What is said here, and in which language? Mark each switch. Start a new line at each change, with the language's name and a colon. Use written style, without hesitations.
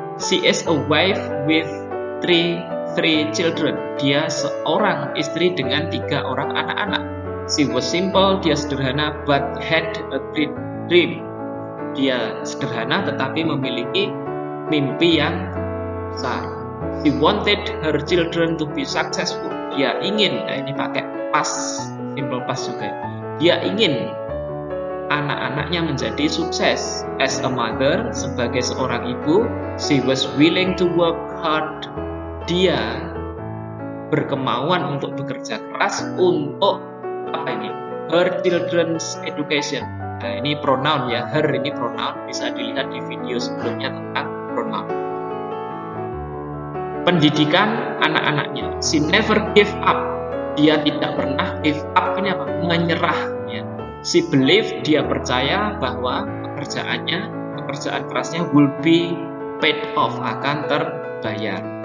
English: She is a wife with three children.
Indonesian: Dia seorang istri dengan 3 orang anak-anak.
English: She was simple,
Indonesian: dia sederhana,
English: but had a great dream.
Indonesian: Dia sederhana tetapi memiliki mimpi yang besar.
English: She wanted her children to be successful.
Indonesian: Dia ingin, nah ini pakai past, simple past juga. Dia ingin anak-anaknya menjadi sukses.
English: As a mother,
Indonesian: sebagai seorang ibu,
English: she was willing to work hard.
Indonesian: Dia berkemauan untuk bekerja keras untuk apa ini?
English: her children's education.
Indonesian: Nah, ini pronoun ya, her ini pronoun, bisa dilihat di video sebelumnya tentang pronoun. Pendidikan anak-anaknya.
English: She never gave up.
Indonesian: Dia tidak pernah give up, ini apa? Menyerah ya.
English: She believed,
Indonesian: dia percaya bahwa pekerjaan kerasnya
English: will be paid off,
Indonesian: akan terbayar.